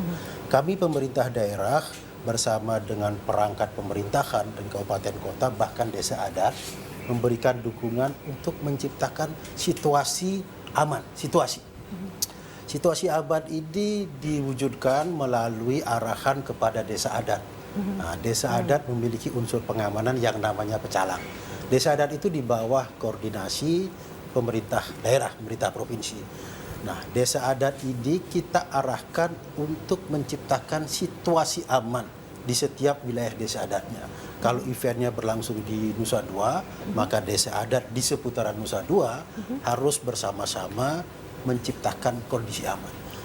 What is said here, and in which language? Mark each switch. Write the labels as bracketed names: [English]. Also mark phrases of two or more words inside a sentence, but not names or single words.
[Indonesian] Kami pemerintah daerah bersama dengan perangkat pemerintahan dan kabupaten kota bahkan desa adat memberikan dukungan untuk menciptakan situasi aman, Situasi aman ini diwujudkan melalui arahan kepada desa adat. Nah, desa adat memiliki unsur pengamanan yang namanya pecalang. Desa adat itu di bawah koordinasi pemerintah daerah, pemerintah provinsi. Nah, desa adat ini kita arahkan untuk menciptakan situasi aman di setiap wilayah desa adatnya. Kalau eventnya berlangsung di Nusa Dua, maka desa adat di seputaran Nusa Dua harus bersama-sama menciptakan kondisi aman.